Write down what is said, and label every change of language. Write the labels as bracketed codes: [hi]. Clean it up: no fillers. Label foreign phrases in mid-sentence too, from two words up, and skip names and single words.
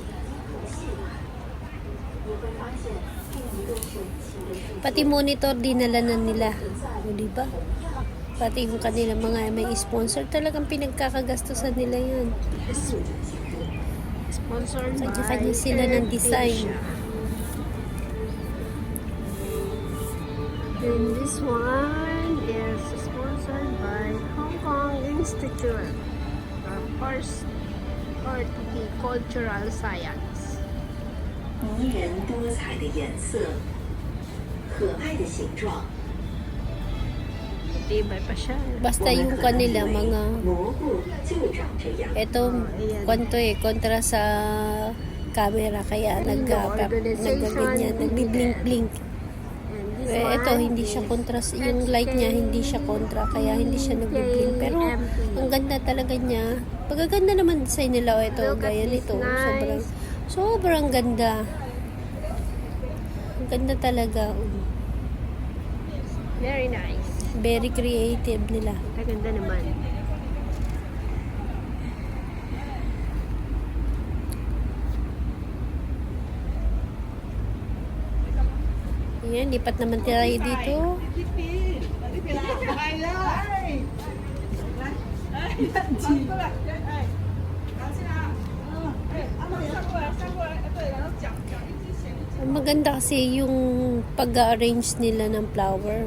[tl] Pati monitor dinala na nila. O, diba? Pati yung kanila mga may sponsor. Talagang pinagkakagastusan nila yan. [en] Sponsor by [tl] kanya sila ng design. [en] And this one is sponsored by Hong Kong Institute of Horticultural Science. [zh] 迷人多彩的颜色，可爱的形状。 [tl] Tibay pa siya. Basta yung kanila mga [zh] 蘑菇就长这样。 [tl] ito kontra sa camera kaya naggaganyan, nagbi-blink-blink. And Ito, hindi siya contrast. Yung light niya, hindi siya kontra. Kaya hindi siya nag-blink. Pero, ang ganda talaga niya. Pagkaganda naman design nila. O, ito, gaya nito. Sobrang ganda. Ang ganda talaga. [en] Very nice. Very creative [tl] nila. Maganda naman. Ayan, lipat naman tayo dito. Ang maganda kasi yung pag-arrange nila ng flower.